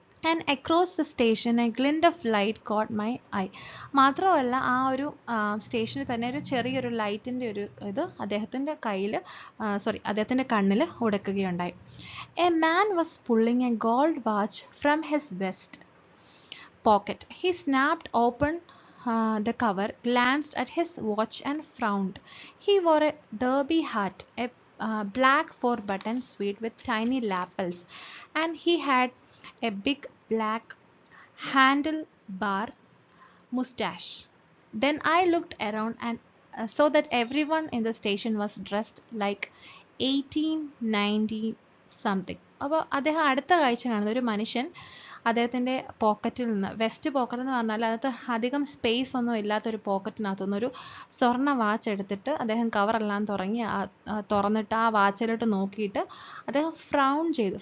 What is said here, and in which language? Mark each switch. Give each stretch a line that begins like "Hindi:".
English: And across the station a glint of light caught my eye.
Malayalam: മാത്രമല്ല ആ ഒരു സ്റ്റേഷനിൽ തന്നെ ഒരു ചെറിയൊരു ലൈറ്റിൻ്റെ ഒരു ഇത് അദ്ദേഹത്തിൻ്റെ കണ്ണിൽ ഉടക്കുകയുണ്ടായി.
English: A man was pulling a gold watch from his vest pocket. He snapped open the cover, glanced at his watch and frowned. He wore a derby hat, a black 4-button suit with tiny lapels, and he had a big black handlebar mustache. Then I looked around and saw that everyone in the station was dressed like 1890 something.
Malayalam: അപ്പോൾ അദ്ദേഹം അടുത്ത കാഴ്ച കാണുന്നത് ഒരു മനുഷ്യൻ അദ്ദേഹത്തിൻ്റെ പോക്കറ്റിൽ നിന്ന്, വെസ്റ്റ് പോക്കറ്റ് എന്ന് പറഞ്ഞാൽ അതിനകത്ത് അധികം സ്പേസ് ഒന്നും ഇല്ലാത്തൊരു പോക്കറ്റിനകത്തുനിന്ന് ഒരു സ്വർണ്ണ വാച്ച് എടുത്തിട്ട് അദ്ദേഹം കവറെല്ലാം തുറന്നിട്ട് ആ വാച്ചിലോട്ട് നോക്കിയിട്ട് അദ്ദേഹം ഫ്രൗൺ ചെയ്തു.